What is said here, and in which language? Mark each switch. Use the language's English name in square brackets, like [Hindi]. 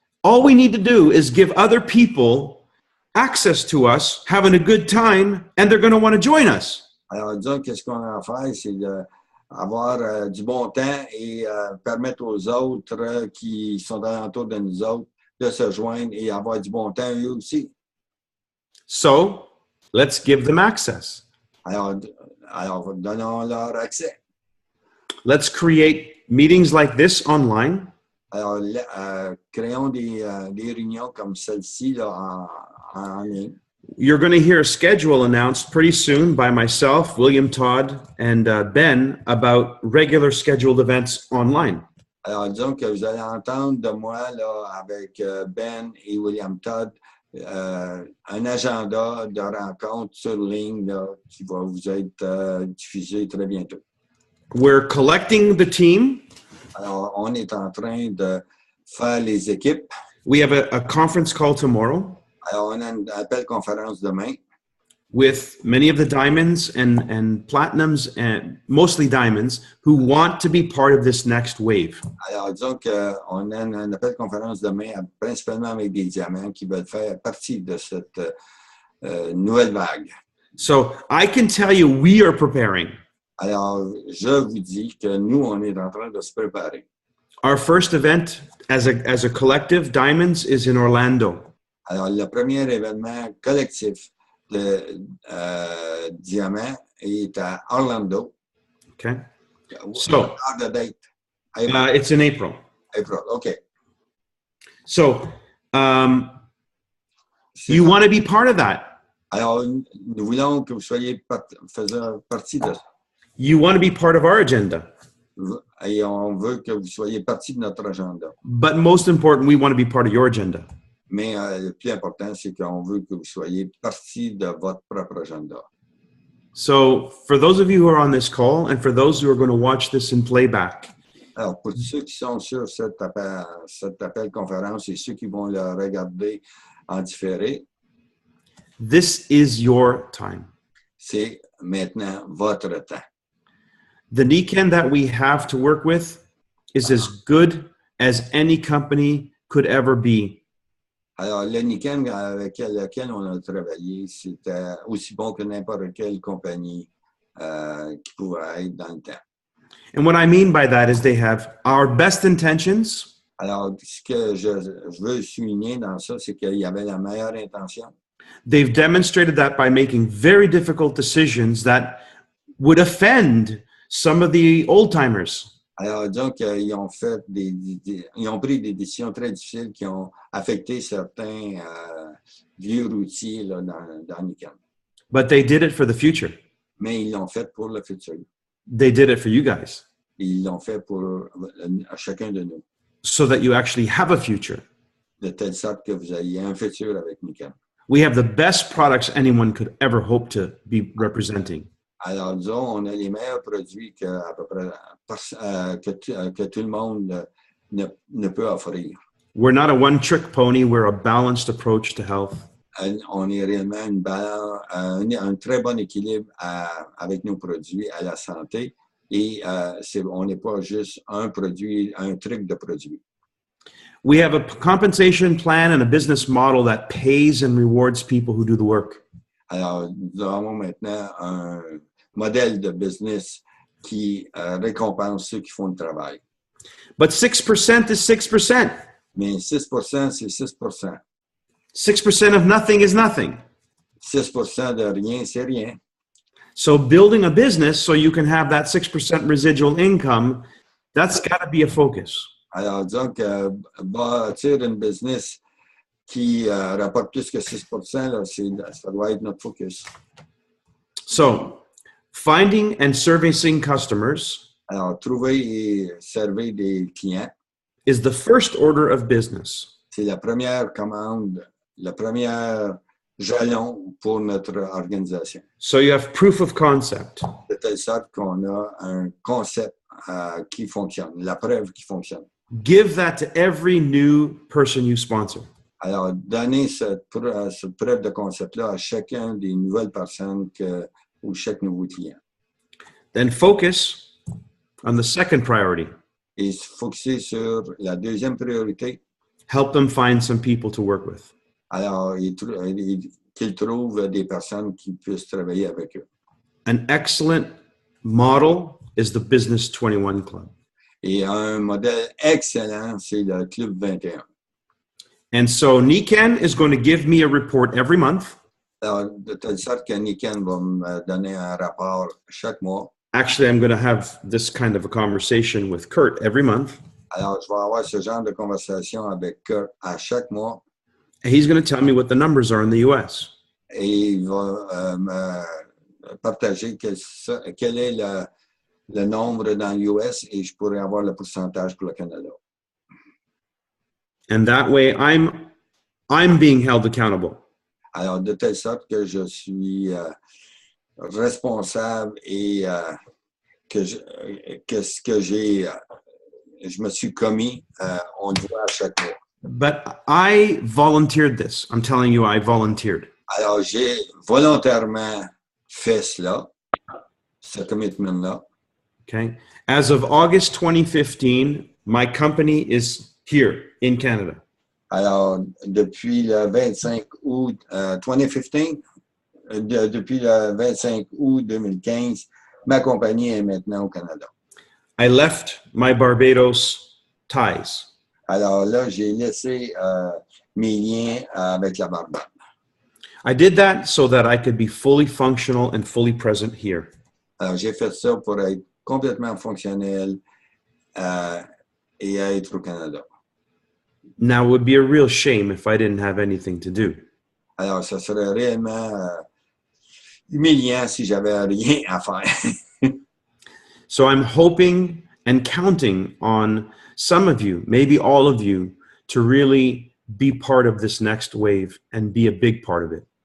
[English] All we need to do is give other people access to us, having a good time, and they're going to want to join us. [French] Alors, disons qu'est-ce qu'on a à faire, c'est d'avoir du bon temps et permettre aux autres qui sont alentour de nous autres de se joindre et avoir du bon temps eux aussi. [English] So, let's give them access. [French] Alors donnons-leur accès. [English] Let's create meetings like this online. [French] Alors, créons des réunions comme celle-ci là, en ligne. [English] You're going to hear a schedule announced pretty soon by myself, William Todd, and Ben about regular scheduled events online. [French] Alors, disons que vous allez entendre de moi là, avec Ben et William Todd un agenda de rencontres sur ligne là, qui va vous être diffusé très bientôt. [English] We're collecting the team. [French] Alors, on est en train de faire les équipes. [English] We have a conference call tomorrow. [French] Alors, on a une appel conférence demain. [English] With many of the diamonds and platinums, and mostly diamonds, who want to be part of this next wave. [French] Alors, disons qu'on a un appel conférence demain, principalement avec des diamants qui veulent faire partie de cette nouvelle vague. [English] So, I can tell you we are preparing. [French] Alors, je vous dis que nous, on est en train de se préparer. [English] Our first event as a collective, Diamonds, is in Orlando. [French] Alors, le premier événement collectif de Diamant est à Orlando. [English] Okay. So, the date? it's in April. April, okay. So, you want to be part of that. [French] Alors, nous voulons que vous soyez faisant partie de ça. [English] You want to be part of our agenda. [French] Et on veut que vous soyez partie de notre agenda. [English] But most important, we want to be part of your agenda. [French] Mais le plus important, c'est qu'on veut que vous soyez partie de votre propre agenda. [English] So for those of you who are on this call and for those who are going to watch this in playback, [French] Alors, pour ceux qui sont sur cet appel conférence et ceux qui vont le regarder en différé, [English] this is your time. [French] c'est maintenant votre temps. [English] The NICAN that we have to work with is as good as any company could ever be. [French] Alors, le NICAN avec lequel on a travaillé, c'était aussi bon que n'importe quelle compagnie qui pouvait être dans le temps. [English] And what I mean by that is they have our best intentions. [French] Alors, ce que je veux souligner dans ça, c'est qu'il y avait la meilleure intention. [English] They've demonstrated that by making very difficult decisions that would offend some of the old-timers. [French] Alors, disons qu'ils ont ils ont pris des décisions très difficiles qui ont affecté certains vieux routiers là, dans NICAN. [English] But they did it for the future. [French] Mais ils l'ont fait pour le futur. [English] They did it for you guys. [French] Ils l'ont fait pour chacun de nous. [English] So that you actually have a future. [French] De telle sorte que vous ayez un futur avec NICAN. [English] We have the best products anyone could ever hope to be representing. [French] Alors, disons, on a les meilleurs produits que, à peu près, que tout le monde ne peut offrir. [English] We're not a one-trick pony. We're a balanced approach to health. [French] On est réellement un très bon équilibre avec nos produits à la santé et on n'est pas juste un produit, un truc de produit. [English] We have a compensation plan and a business model that pays and rewards people who do the work. [French] Alors, nous avons maintenant un modèle de business qui récompense ceux qui font le travail. [English] But 6% is 6%. [French] Mais 6%, c'est 6%. [English] 6% of nothing is nothing. [French] 6% de rien, c'est rien. [English] So building a business so you can have that 6% residual income, that's got to be a focus. [French] Alors, disons que bâtir une business qui rapporte plus que 6%, là, ça doit être notre focus. [English] So, finding and servicing customers [French] Alors, trouver et servir des clients, [English] is the first order of business. [French] c'est la première commande, le premier jalon pour notre organisation. [English] So you have proof of concept. [French] De telle sorte qu'on a un concept qui fonctionne, la preuve qui fonctionne. [English] Give that to every new person you sponsor. [French] Alors, donner cette preuve de concept-là à chacun des nouvelles personnes ou chaque nouveau client. [English] Then focus on the second priority. [French] Et se focusser sur la deuxième priorité. [English] Help them find some people to work with. [French] Alors, qu'ils trouvent des personnes qui puissent travailler avec eux. [English] An excellent model is the Business 21 Club. [French] Et un modèle excellent, c'est le Club 21. [English] And so NICAN is going to give me a report every month. [French] Alors, de telle sorte que NICAN va me donner un rapport chaque mois. [English] Actually, I'm going to have this kind of a conversation with Kurt every month. [French] Alors, je vais avoir ce genre de conversation avec Kurt à chaque mois. [English] He's going to tell me what the numbers are in the US. [French] Et il va me partager quel est le nombre dans l'US et je pourrais avoir le pourcentage pour le Canada. [English] And that way, I'm being held accountable. [French] Alors, de telle sorte que je suis responsable et que ce que je me suis commis, on le voit à chaque mois. [English] But I volunteered this. I'm telling you, I volunteered. [French] Alors, j'ai volontairement fait cela, ce commitment-là. [English] Okay. As of August 2015, my company is here in Canada. [French] Alors, depuis le 25 août 2015, depuis le 25 août 2015, ma compagnie est maintenant au Canada. [English] I left my Barbados ties. [French] Alors là, j'ai laissé mes liens avec la Barbade. [English] I did that so that I could be fully functional and fully present here. [French] Alors, j'ai fait ça pour être complètement fonctionnel et être au Canada. [English] Now, it would be a real shame if I didn't have anything to do. [French] Alors, ça serait réellement humiliant si j'avais rien à faire. [English] So I'm hoping and counting on some of you, maybe all of you, to really be part of this next wave and be a big part of it.